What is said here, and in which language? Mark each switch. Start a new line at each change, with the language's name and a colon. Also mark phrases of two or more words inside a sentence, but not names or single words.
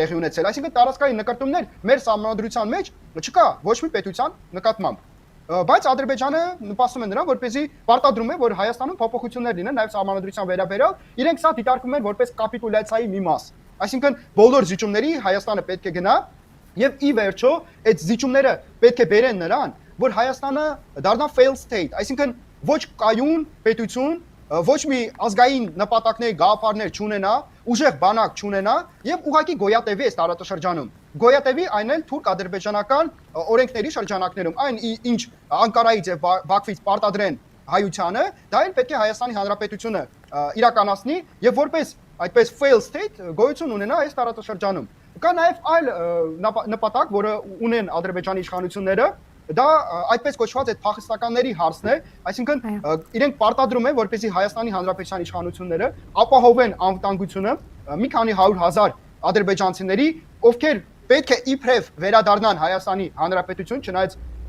Armenian: տեղի ունեցել, այսինքն տարածքային նկարտումներ մեր սահմանադրության մեջ չկա ոչ մի պետության նկատմամբ։ Բայց Ադրբեջանը նպաստում է նրան, որպեսզի պարտադրում է, որ Հայաստանում փոփոխություններ լինեն նաև սահմանադրության վերաբերյալ, իրենք սա դիտարկում են որպես կապիտուլյացիայի մի մաս։ Այսինքն բոլոր զիջումների Հայաստանը պետք է գնա եւ ի վերջո այդ զիջումները պետք է բերեն նրան, որ Հայաստանը դառնա
English: failed state,
Armenian: այսինքն ոչ կայուն պետություն, ոչ մի ազգային նպատակներ, գաղափարներ չունենա, ուժեղ բանակ չունենա եւ ուղղակի գոյատևի այս տարածաշրջանում։ Գոյատևի այն էլ թուրք-ադրբեջանական օրենքների շրջանակներում, այն ինչ Անկարայից եւ Բաքվից պարտադրեն հայությանը, դա էլ պետք է Հայաստանի Հանրապետությունը իրականացնի եւ որպես այդպես
English: fail state
Armenian: գոյություն ունենա այս տարածաշրջանում։ Կա նաեւ այլ նպատակ, որը ունեն Ադրբեջանի իշխանությունները, դա այդպես կոչված այդ փախստականների հարցն է, այսինքն իրենք պարտադրում են, որպեսզի Հայաստանի Հանրապետության իշխանությունները ապահովեն անվտանգությունը մի քանի 100,000 ադրբեջանցիների, ովքեր պետք է իբրև վերադառնան Հայաստանի Հանրապետություն, չնայած